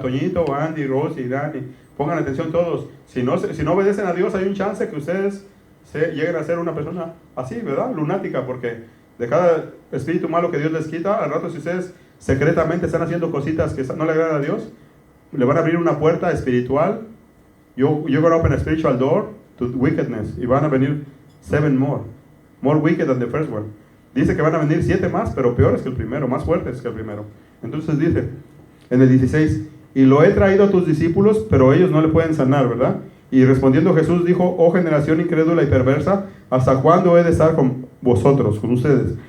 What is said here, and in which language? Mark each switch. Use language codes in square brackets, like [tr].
[es] Toñito, Andy, Rosy, Dani, pongan atención todos. Si no obedecen a Dios, hay un chance que ustedes lleguen a ser una persona así, ¿verdad? Lunática, porque de cada espíritu malo que Dios les quita, al rato si ustedes secretamente están haciendo cositas que no le agradan a Dios, le van a abrir una puerta espiritual. [en] You're going to open a spiritual door to wickedness. Y van a venir 7 more wicked than the first one. [es] Dice que van a venir 7 más, pero peores que el primero, más fuertes que el primero. Entonces dice, en el 16, y lo he traído a tus discípulos, pero ellos no le pueden sanar, ¿verdad? Y respondiendo Jesús dijo: oh generación incrédula y perversa, ¿hasta cuándo he de estar con vosotros, con ustedes?